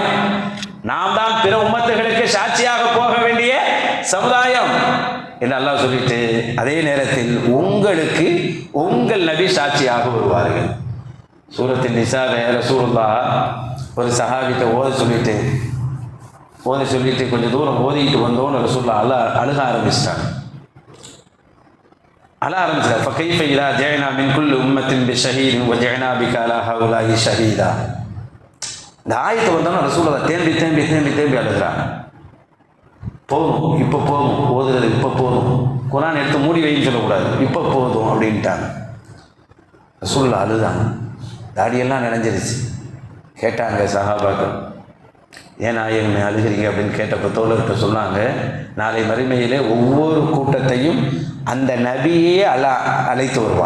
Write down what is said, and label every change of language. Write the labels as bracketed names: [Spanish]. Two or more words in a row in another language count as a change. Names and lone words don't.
[Tamil] நாம் தான் பிற உம்மத்துகளுக்கு சாட்சியாக போக வேண்டிய சமுதாயம் என்று அல்லாஹ் சொல்லிட்டு, அதே நேரத்தில் உங்களுக்கு உங்கள் நபி சாட்சியாக வருவார்கள். சூரத்தின் நிசாவை ரசூலுல்லாஹ் ஒரு சஹாபிட்ட ஓத சொல்லிட்டு கொஞ்சம் தூரம் ஓதிக்கிட்டு வந்தோன்னு ரசூலுல்லாஹ் அழுக ஆரம்பிச்சிட்டாங்க. [Arabic] فكيف إذا جئنا من كل أمة بشهيد وجئنا بك على هؤلاء شهيدا. [Tamil] இந்த ஆயத்தை வந்தோன்னா ரசூலுல்லாஹ் தேம்பி அழுகிறாங்க. போதும், இப்போ போதும், ஓதுறது இப்போ போதும், குர்ஆன் எடுத்து மூடி வைன்னு சொல்லக்கூடாது, இப்போ போதும் அப்படின்ட்டாங்க. ரசூலுல்லாஹ் அழுதாங்க. தாடியெல்லாம் நினைஞ்சிருச்சு. கேட்டாங்க சஹாபாக்கள், ஏன் நாயகமே அழுகிறீங்க அப்படின்னு கேட்டப்போ தோழர்கிட்ட சொன்னாங்க, நாளை மறுமையிலே ஒவ்வொரு கூட்டத்தையும் அந்த நபியே அழைத்து வருவான்.